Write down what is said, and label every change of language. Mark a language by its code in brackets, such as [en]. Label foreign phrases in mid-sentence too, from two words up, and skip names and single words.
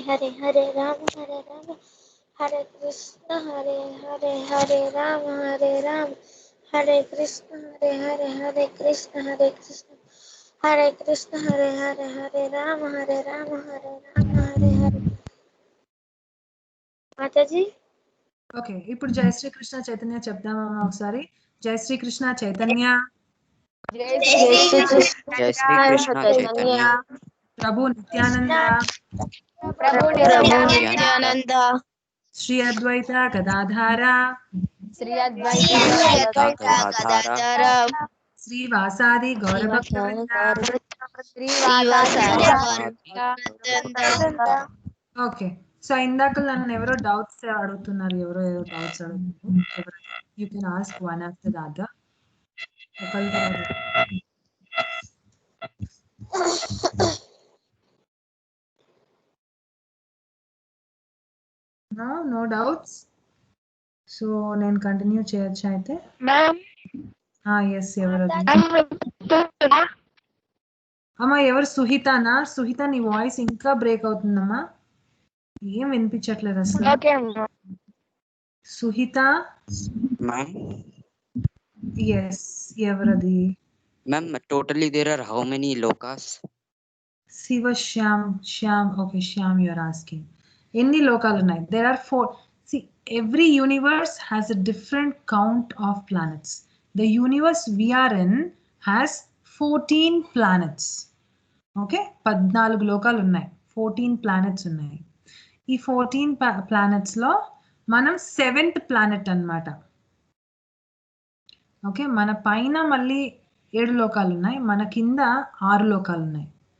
[sa] Rama Hare Krishna Hare Rama Hare Krishna Hare Krishna Hare Krishna Hare Rama Hare Mataji. [te] ఓకే ఇప్పుడు జై శ్రీ కృష్ణ చైతన్య చెప్దామా ఒకసారి. [sa] జై శ్రీ కృష్ణ చైతన్య जय श्री कृष्ण चैतन्य ప్రభు నిత్యానంద Prabhu Nityananda శ్రీ అద్వైత గదాధార Sri Advaita Gadadhara శ్రీవాసాది గౌరభక్తవృంద. Srivasadi [en] okay so [te] ఇందాక నన్ను ఎవరో డౌట్స్ అడుగుతున్నారు, ఎవరో డౌట్స్ అడుగుతున్నారు. [en] You can ask one after the other. No doubts. [te] సో నేను కంటిన్యూ చేయొచ్చు అయితే. ఎస్ ఎవరు అమ్మా, ఎవరు సుహితనా? సుహిత నీ వాయిస్ ఇంకా బ్రేక్ అవుతుందమ్మా, ఏం వినిపించట్లేదు అసలు. సుహిత मैम. ఎస్ ఎవరది? [en] Ma'am, totally there are how many lokas? [te] శివ శ్యామ్ ఓకే శ్యామ్ [en] you are asking [te] ఎన్ని లోకాలు ఉన్నాయి? [en] There are 4. See, every universe has a different count of planets. The universe we are in has 14 planets. [te] Okay, 14 లోకాలు ఉన్నాయి, 14 planets ఉన్నాయి. ఈ 14 planets లో మనం 7th planet అన్నమాట. ఓకే, మన పైన మళ్ళీ 7 లోకాలు ఉన్నాయి, మన కింద 6 లోకాలు ఉన్నాయి.